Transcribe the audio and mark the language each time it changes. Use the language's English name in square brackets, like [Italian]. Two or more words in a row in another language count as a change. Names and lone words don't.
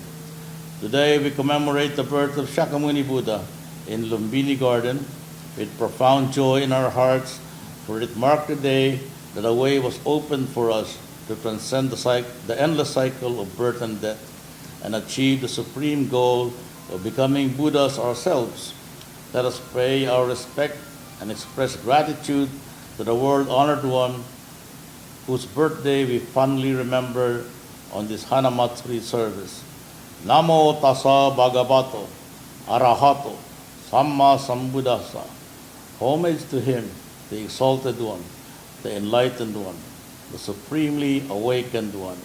[English] Today we commemorate the birth of Shakyamuni Buddha in Lumbini Garden with profound joy in our hearts, for it marked the day that a way was opened for us to transcend the endless cycle of birth and death and achieve the supreme goal of becoming Buddhas ourselves. Let us pay our respect and express gratitude to the world-honored one whose birthday we fondly remember on this Hanamatsuri service. [Pali] Namo tassa bhagavato arahato samma sambuddhassa. [English] Homage to him, the exalted one, the enlightened one, the supremely awakened one.